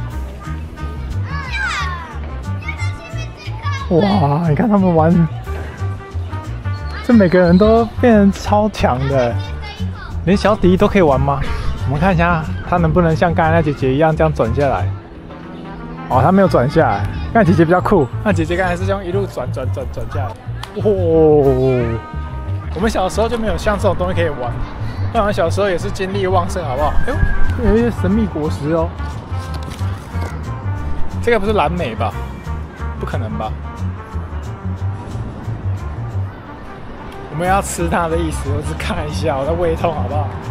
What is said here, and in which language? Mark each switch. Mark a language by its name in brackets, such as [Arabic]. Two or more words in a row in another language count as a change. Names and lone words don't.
[Chinese] 哇，你看他們玩，這每個人都變成超強的，連小迪都可以玩嗎？我們看一下他能不能像剛才那姐姐一樣這樣轉下來。哦，他沒有轉下來，剛才姐姐比較酷，那姐姐剛才是這樣一路轉下來。哦，我們小時候就沒有像這種東西可以玩。那我們小時候也是精力旺盛，好不好？哎呦，有一些神秘果實哦。這個不是藍莓吧？不可能吧？我們要吃它的意思，我只看一下，我在胃痛，好不好？